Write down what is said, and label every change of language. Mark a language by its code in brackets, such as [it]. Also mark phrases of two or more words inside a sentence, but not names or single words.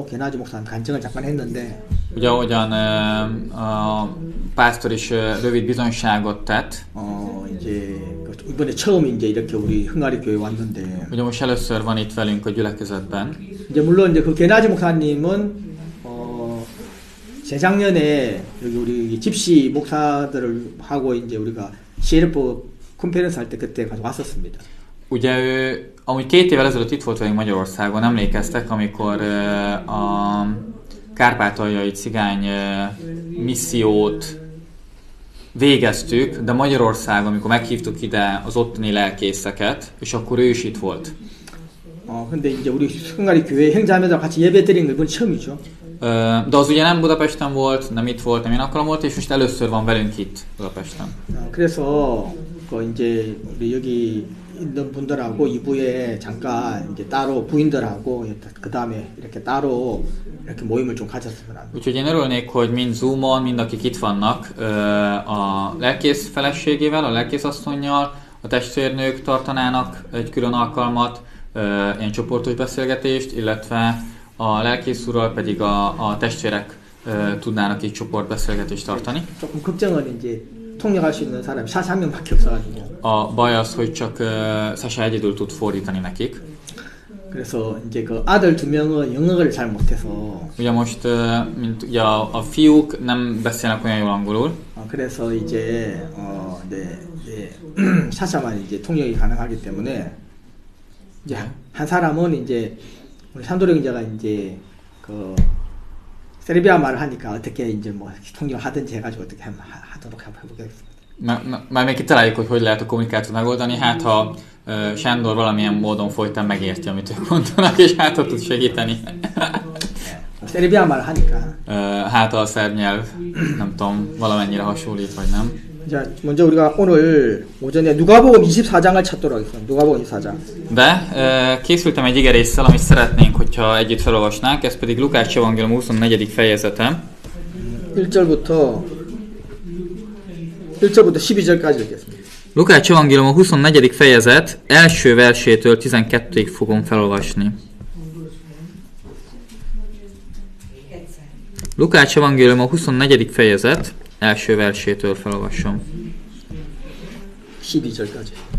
[ko] 게나지 목사님 간증을 잠깐 했는데. [hu] Ugye ahogyan a pásztor is rövid bizonyságot tett. [ko] 이제 이번에 처음 이제 이렇게 우리 흥가리 교회 왔는데. [hu] Ugye most először van itt velünk a gyülekezetben. [ko] 이제 물론 이제 그 게나지 목사님은 재작년에 여기 우리 집시 목사들을 하고 이제 우리가 CLF 컨퍼런스 할 때 그때 가서 왔었습니다. [hu] Ugye ő amúgy 2 évvel ezelőtt itt volt velünk Magyarországon, emlékeztek, amikor a kárpátaljai cigány missziót végeztük, de Magyarországon, amikor meghívtuk ide az ottani lelkészeket, és akkor ő is itt volt. [ko] 근데 이제 우리 흥가리 교회 형제자매들 같이 예배드린 건 이번 처음이죠. [hu] De az ugye nem Budapesten volt, nem itt volt, nem én alkalom volt, és most először van velünk itt Budapesten. [ko] 그래서 이제 우리 여기 있는 분들하고 2부에 잠깐 이제 따로 부인들하고 그 다음에 이렇게 따로 이렇게 모임을 좀 가졌으면 합니다. [hu] Úgyhogy én örülnék, hogy mind Zoomon, mind akik itt vannak, a lelkész feleségével, a lelkész asszonnyal, a testvérnők tartanának egy külön alkalmat, ilyen csoportos beszélgetést, illetve a lelkész úrral pedig a testvérek tudnának így csoportbeszélgetést tartani. [ko] 조금 걱정은 이제 통역할 수 있는 사람이 샤샤 한 명밖에 없어가지고. [hu] A baj az, hogy csak Sasha egyedül tud fordítani nekik. [ko] 그래서 이제 그 아들 2명은 영어를 잘 못해서. [hu] Ugye most, mint ugye a fiúk nem beszélnek olyan jól angolul. [ko] 그래서 이제 샤샤만 이제 통역이 가능하기 때문에 이제 한 사람은 이제 우리 산도령 형제가 이제 그 세르비아 말을 하니까 어떻게 이제 뭐 통역을 하든지 해가지고 어떻게 하도록 해보겠습니다. [hu] Már még kitaláljuk, hogy lehet a kommunikációt megoldani, hát ha Sándor valamilyen módon folyton megérti, amit ők mondanak, és hát ha tud segíteni. [ko] 세르비아 말을 하니까. [hu] Hát a szerb nyelv, nem tudom, valamennyire hasonlít, vagy nem. [ko] 자, 먼저 우리가 오늘 오전에 누가복음 24장을 찾도록 하겠습니다. 누가복음 24장. [hu] De készültem egy igerésszel, amit szeretnénk, hogyha együtt felolvasnánk, ez pedig Lukács evangélium 24. fejezete. [ko] 1절부터 12절까지 읽겠습니다. [hu] Lukács evangélium 24. fejezet első versétől 12-ig fogom felolvasni. Lukács evangélium 24. fejezet első versétől felolvasom. [ko] 12절까지.